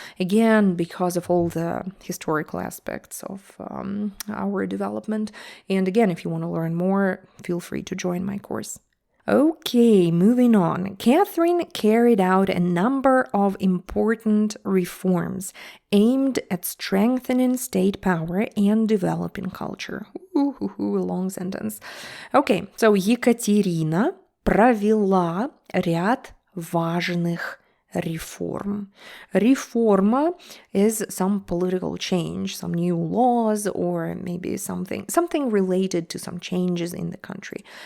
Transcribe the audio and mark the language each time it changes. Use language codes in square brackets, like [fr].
[en] Again, because of all the historical aspects of our development. And again, if you want to learn more, feel free to join my course. Okay, moving on. Catherine carried out a number of important reforms aimed at strengthening state power and developing culture. Long sentence. [ru] Okay, so Екатерина провела ряд важных реформ. [en] Реформа is some political change, some new laws, or maybe something related to some changes in the country.